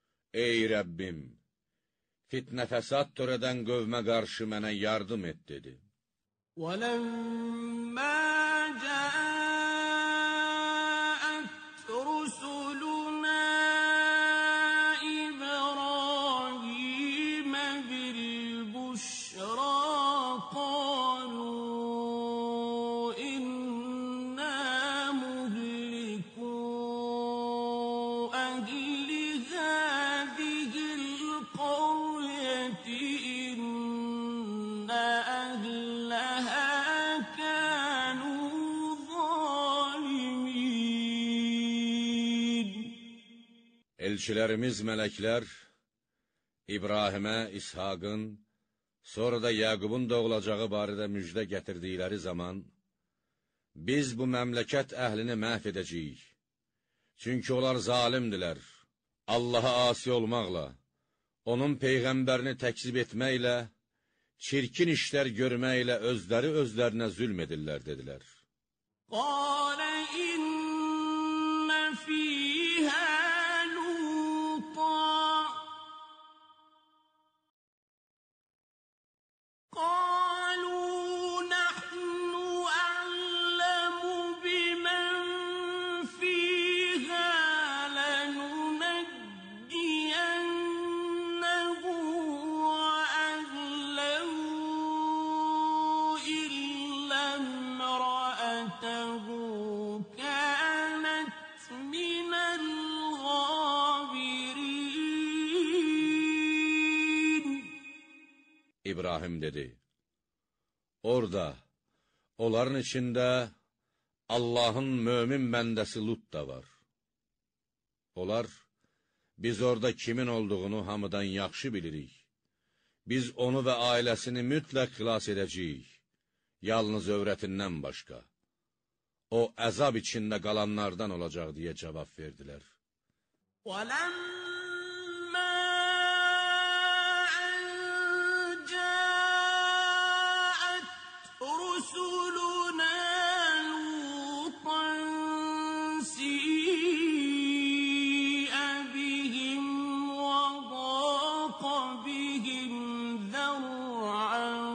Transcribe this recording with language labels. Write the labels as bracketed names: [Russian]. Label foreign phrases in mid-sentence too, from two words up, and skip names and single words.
[Azerbaijani] Ey Rəbbim, fitnə fəsad törədən qövmə qarşı mənə yardım et, dedi. [Arabic] وَلَمَّا جَاءَتْ رُسُلُنَا إِبْرَاهِيمَ بِالْبُشْرَىٰ قَالُوا إِنَّا مُهْلِكُو أَهْلِ هَٰذِهِ الْقَرْيَةِ إِنَّ أَهْلَهَا كَانُوا ظَالِمِينَ. [Azerbaijani] Elçilərimiz mələklər İbrahimə İshaqın, sonra da Yaqubun doğulacağı barədə müjdə gətirdikləri zaman, biz bu məmləkət əhlini məhv edəcəyik. Çünki onlar zalimdilər, Allaha asi olmaqla, onun peyğəmbərini təkzib etməklə, çirkin işlər görməklə özlərinə zülm edirlər, dedilər. [Arabic] قَالَ إِنَّ فِيهَا لُوطًا قَالُوا نَحْنُ أَعْلَمُ بِمَنْ فِيهَا لَنُنَجِّيَنَّهُ وَأَهْلَهُ إِلَّا امْرَأَتَهُ كَانَتْ مِنَ الْغَابِرِينَ. [Azerbaijani] İbrahim dedi, orada, onların içində Allahın mömin bəndəsi Lut da var. Onlar, biz orada kimin olduğunu hamıdan yaxşı bilirik. Biz onu və ailəsini mütləq xilas edəcəyik, yalnız övrətindən başqa. O, əzab içində qalanlardan olacaq, deyə cavab verdilər. [Arabic] وَلَمَّا أَن جَاءَتْ رُسُلُنَا لُوطًا سِيءَ بِهِمْ وَضَاقَ بِهِمْ ذَرْعًا